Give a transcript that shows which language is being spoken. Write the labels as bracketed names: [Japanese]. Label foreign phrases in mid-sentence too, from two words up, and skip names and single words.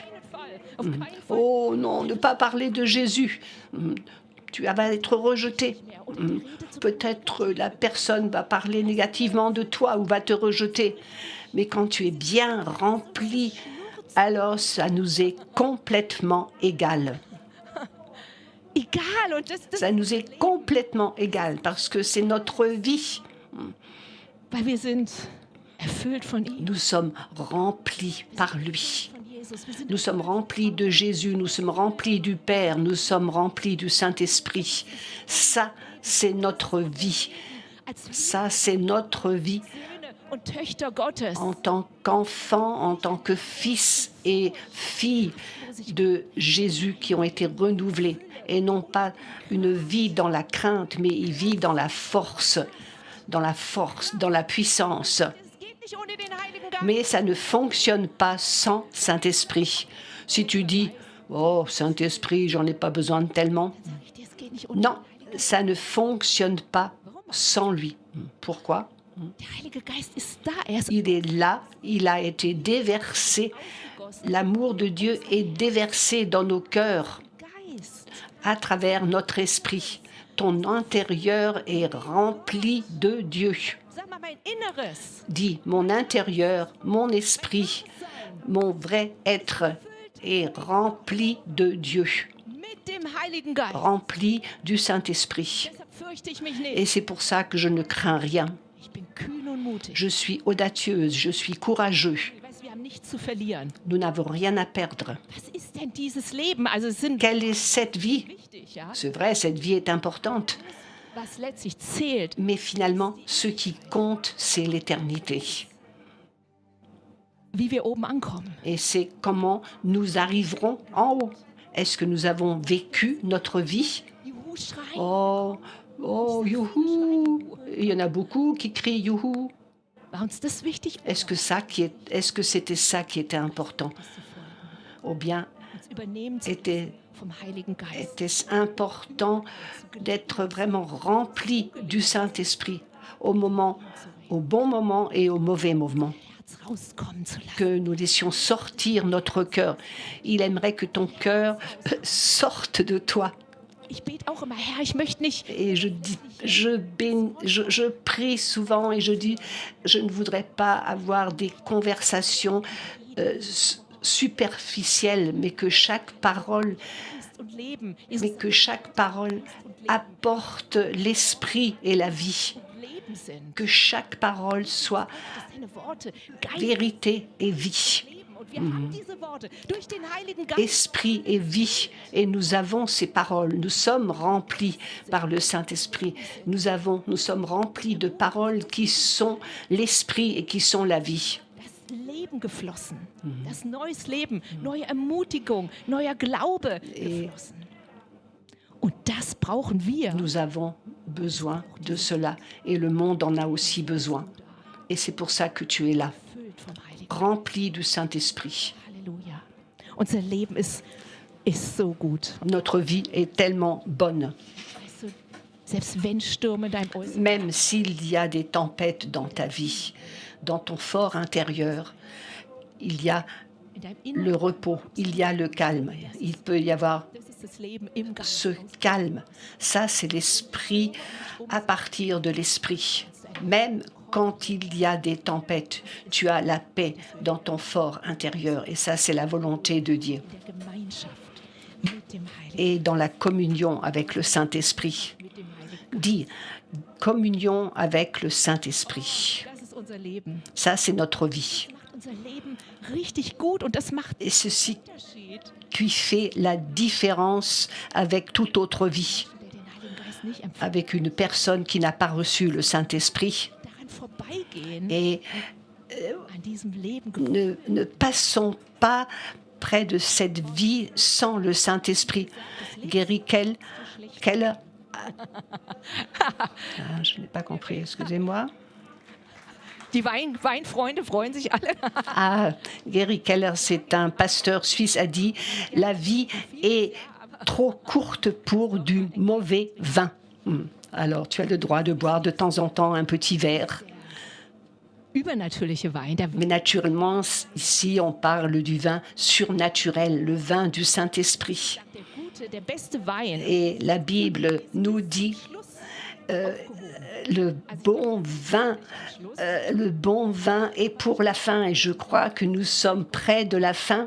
[French] Oh non, ne pas parler de Jésus. Tu vas être rejeté. Peut-être la personne va parler négativement de toi ou va te rejeter. Mais quand tu es bien rempli, alors ça nous est complètement égal. [German] Egal. Und das [French] Ça nous est complètement égal parce que c'est notre vie. [German] weil wir sind erfüllt von ihm, [French] Nous sommes remplis par lui. [German] von Jesus. Wir sind [French] Nous sommes remplis de Jésus, nous sommes remplis du Père, nous sommes remplis du Saint-Esprit. Ça, c'est notre vie. [German] als [French] Ça, c'est notre vie [German] Söhne und Töchter Gottes. [French] en tant qu'enfants, en tant que fils et filles de Jésus qui ont été renouvelés. Et non pas une vie dans la crainte, mais une vie dans la force, dans la puissance. [German] Es geht nicht ohne den Heiligen Geist. [French] Mais ça ne fonctionne pas sans Saint-Esprit. Si tu dis, oh, Saint-Esprit, j'en ai pas besoin de tellement. [German] Sag ich dir, es geht nicht ohne [French] Non, ça ne fonctionne pas sans lui. Pourquoi? [German] Der Heilige Geist ist da. Er ist [French] Il est là, il a été déversé. L'amour de Dieu est déversé dans nos cœurs [German] Geist. [French] à travers notre esprit. Ton intérieur est rempli de Dieu. [German] Sag mal, mein Inneres. [French] Dis, mon intérieur, mon esprit, mon vrai être est rempli de Dieu, [German] Mit dem Heiligen Geist. [French] rempli du Saint-Esprit. [German] Deshalb fürchte ich mich nicht. [French] Et c'est pour ça que je ne crains rien. [German] Ich bin kühn und mutig. [French] Je suis audacieuse, je suis courageux. [German] Ich weiß, wir haben nichts zu verlieren. [French] Nous n'avons rien à perdre. [German] Was ist denn dieses Leben? Also es sind [French] Quelle est cette vie? [German] wichtig, ja? [French] C'est vrai, cette vie est importante. [German] Was letztlich zählt, [French] Mais finalement, ce qui compte, c'est l'éternité. [German] wie wir oben ankommen. [French] Et c'est comment nous arriverons en haut. Est-ce que nous avons vécu notre vie? [German] Juhu schreien. [French] Oh, oh, youhou! Il y en a beaucoup qui crient youhou. [German] War uns das wichtig? [French] Est-ce que c'était ça qui était important? Ou bien [German] Uns übernehmen zu [French] était, [German] vom Heiligen Geist. [French] était-ce important d'être vraiment rempli du Saint-Esprit au bon moment et au mauvais moment? [German] Herz rauskommen zu lassen. [French] Que nous laissions sortir notre cœur. Il aimerait que ton cœur sorte de toi. [German] Ich bete auch immer, Herr, ich möchte nicht. [French] Et je prie souvent et je dis, je ne voudrais pas avoir des conversations superficielles, mais que chaque parole, [German] Geist und Leben. [French] mais que chaque parole apporte l'esprit et la vie. [German] Leben sind. [French] Que chaque parole soit [German] Dass deine Worte Geist [French] vérité et vie. [German] leben. Und wir haben diese Worte durch den Heiligen Geist. [French] Esprit et vie. Et nous avons ces paroles. Nous sommes remplis par le Saint-Esprit. Nous sommes remplis de paroles qui sont l'esprit et qui sont la vie. [German] Das Leben geflossen. Das neues Leben, neue Ermutigung, neuer Glaube geflossen. Und das brauchen wir. [French] Nous avons besoin de cela. Et le monde en a aussi besoin. Et c'est pour ça que tu es là, [German] Erfüllt vom Heiligen [French] rempli du Saint-Esprit. [German] Halleluja. Unser Leben ist so gut. [French] Notre vie est tellement bonne. [German] Weißt du, selbst wenn Stürme in deinem Äußeren, [French] Même s'il y a des tempêtes dans ta vie, dans ton fort intérieur, il y a [German] in deinem [French] le [German] Inneren, [French] repos, il y a le calme. Il peut y avoir [German] das ist das Leben im Geist. [French] ce calme. Ça, c'est l'esprit à partir de l'esprit. Même quand il y a des tempêtes, tu as la paix dans ton fort intérieur. Et ça, c'est la volonté de Dieu. [German] Der Gemeinschaft mit dem Heiligen, [French] Et dans la communion avec le Saint-Esprit. [German] mit dem Heiligen. [French] Dis, communion avec le Saint-Esprit. [German] Das ist unser Leben. [French] Ça, c'est notre vie. [German] Das macht unser Leben richtig gut und das macht [French] Et ceci [German] Unterschied. [French] qui fait la différence avec toute autre vie. [German] Der den Heiligen Geist nicht empfängt, [French] Avec une personne qui n'a pas reçu le Saint-Esprit. [German] daran vorbeigehen, [French] Et [German] an diesem Leben [French] ne passons pas près de cette vie sans le Saint-Esprit. Gary Keller. Ah, je n'ai pas compris, excusez-moi. [German] Die Weinfreunde freuen sich alle. [French] Ah, Gary Keller, c'est un pasteur suisse, a dit « La vie est trop courte pour du mauvais vin. » Alors, tu as le droit de boire de temps en temps un petit verre. [German] Übernatürliche Wein, der [French] Mais naturellement, ici, on parle du vin surnaturel, le vin du Saint-Esprit. [German] gute, der beste Wein. [French] Et la Bible nous dit le bon vin, le bon vin est pour la fin et je crois que nous sommes près de la fin.